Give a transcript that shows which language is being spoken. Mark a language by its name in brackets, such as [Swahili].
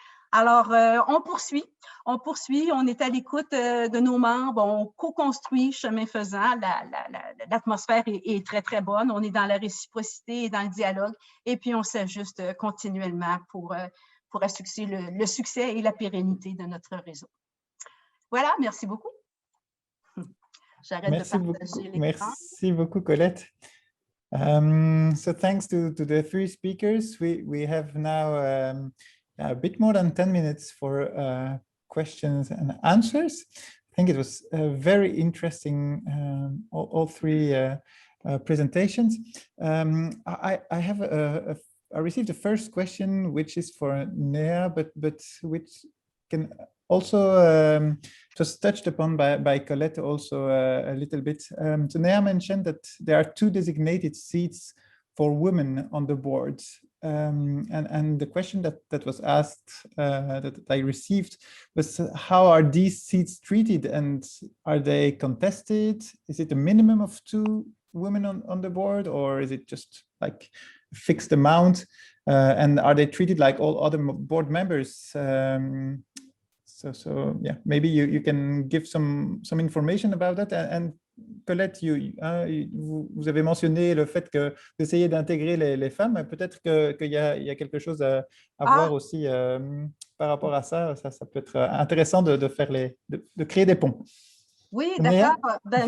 [French] Alors, on poursuit, on est à l'écoute de nos membres, on co-construit chemin faisant, l'atmosphère est très, très bonne, on est dans la réciprocité et dans le dialogue, et puis on s'ajuste continuellement pour assurer le succès et la pérennité de notre réseau. Voilà, merci beaucoup. J'arrête de partager l'écran. Merci beaucoup, Colette. [English] So thanks to the three speakers, we have now a bit more than 10 minutes for questions and answers. I think it was very interesting, all three presentations. I received the first question, which is for Nea, but which can also just touched upon by Colette also a little bit. So Nea mentioned that there are 2 designated seats for women on the board. And the question that was asked, that I received, was how are these seats treated, and are they contested? Is it a minimum of 2 women on the board, or is it just like a fixed amount? And are they treated like all other board members? So yeah, maybe you can give some information about that. [French] And Colette, vous avez mentionné le fait que d'essayer d'intégrer les femmes. Peut-être qu'il y a quelque chose à voir aussi par rapport à ça. Ça peut être intéressant de créer des ponts. Oui, d'accord.